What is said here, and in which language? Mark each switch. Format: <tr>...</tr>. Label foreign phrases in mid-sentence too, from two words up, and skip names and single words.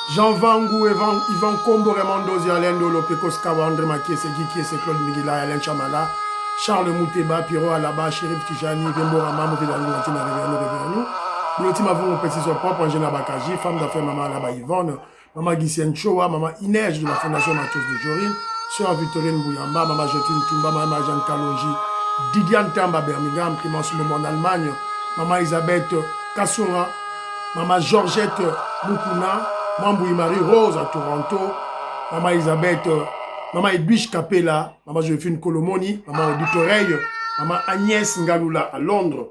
<fr>Jean Vangou, Yvan Kombo, Raymond Dozier, Alain Dolo, Pekos Kawa, André Makie, Segiki, Claude Miguela, Alain Chamala, Charles Mouteba, Pierrot Alaba, Chérif Tijani, Vembo Rama, Moutedani, Matina, Réveillano. L'ultime avant mon petit son propre, Angela Bakaji, femme d'affaires, maman Alaba Yvonne, maman Gisène Choa, maman Inès de la Fondation Mathieu de Jorine, sœur Victorine Bouyamba, maman Jotine Toumba, maman Jeanne Kalonji, Didiane Tamba, Birmingham, Clémence Momo en Allemagne, maman Elisabeth Kassoura, maman Georgette Mukuna, maman Marie Rose à Toronto, maman Elisabeth, maman Edwige Capella, maman Joséphine Colomoni, maman Odite Oreille, maman Agnès Ngaloula à Londres.</fr>